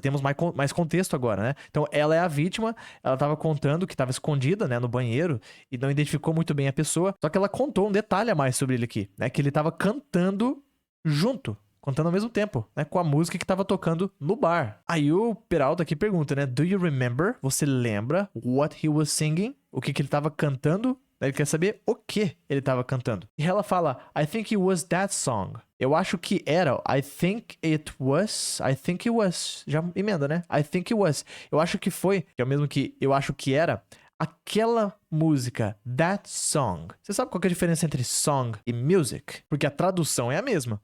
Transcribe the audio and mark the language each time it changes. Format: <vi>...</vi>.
<pt>Temos mais contexto agora, né? Então ela é a vítima, ela tava contando que tava escondida, né, no banheiro e não identificou muito bem a pessoa. Só que ela contou um detalhe a mais sobre ele aqui, né? Que ele tava cantando junto, contando ao mesmo tempo, né, com a música que tava tocando no bar. Aí o Peralta aqui pergunta, né,</pt> <en>do you remember?</en> <pt>Você lembra</pt> <en>what he was singing?</en> <pt>O que ele tava cantando? Ele quer saber o que ele tava cantando. E ela fala,</pt> <en>I think it was that song.</en> <pt>Eu acho que era,</pt> <en>I think it was.</en> <pt>Já emenda, né? I think it was. Eu acho que foi, que é o mesmo que eu acho que era, aquela música,</pt> <en>that song.</en> <pt>Você sabe qual que é a diferença entre song e music? Porque a tradução é a mesma.</pt>